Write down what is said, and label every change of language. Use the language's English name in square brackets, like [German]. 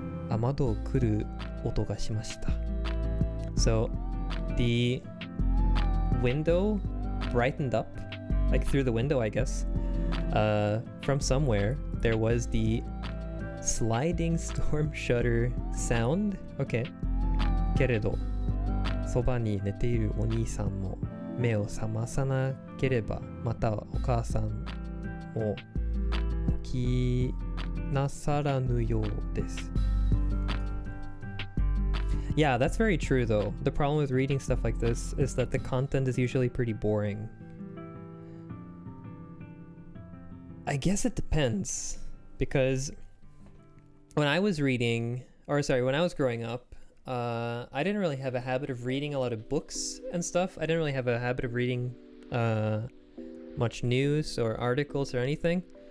[Japanese] Amado o kuru oto ga shimashita. [English] So the window brightened up, like through the window, I guess. From somewhere, there was the sliding storm shutter sound. Okay. [Japanese] けれど、そばに寝ているお兄さんも目を覚まさなければ、またはお母さんも起きなさらぬようです。 [English] Yeah, that's very true though. The problem with reading stuff like this is that the content is usually pretty boring. I guess it depends, because when I was growing up, I didn't really have a habit of reading a lot of books and stuff. I didn't really have a habit of reading much news or articles or anything.